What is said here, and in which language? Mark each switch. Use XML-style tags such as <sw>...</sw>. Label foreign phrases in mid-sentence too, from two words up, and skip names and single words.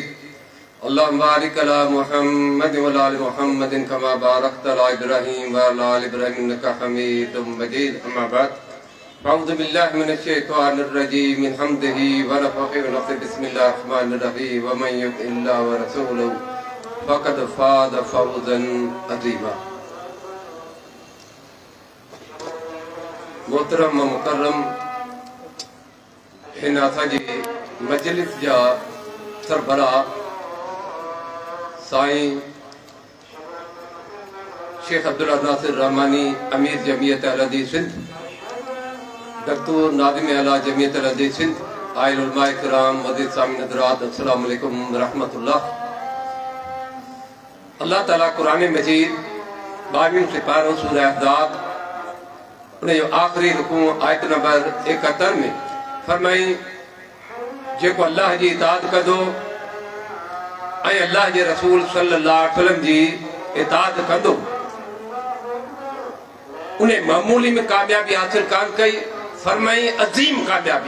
<ar>اللهم بارك على محمد وعلى آل محمد كما باركت على إبراهيم وعلى آل إبراهيم إنك حميد مجيد. أما بعد أعوذ بالله من الشيطان الرجيم من همزه ونفخه ونفثه بسم الله الرحمن الرحيم ومن يطع الله ورسوله فقد فاز فوزا عظيما.</ar> <sd>मोहतरम मुकर्रम हिन असांजी मजलिस जा सरबराह साईं शेख अब्दुल्ला नासिर रहमानी अमीर जमीयत अल हदीस सिंध, दक्तूर नाज़िम आला जमीयत अल हदीस सिंध, आइल उलमाए किराम, मज़ीद सामीन हज़रात,</sd> <ar>السلام عليكم ورحمة الله.</ar> <sd>अल्लाह ताला कुरान मजीद 22 सिपारो सूरह अहज़ाब उन जो आखिरी रुकू आयत नंबर 71 में फरमाई जेको अल्लाह जी इताअत कंदो ऐं अल्लाह जे रसूल</sd> <ar>صلى الله عليه وسلم</ar> <sd>जी इताअत कंदो उन मामूली में कामयाबी हासिल कान कई, फरमाई अजीम कामयाबी।</sd>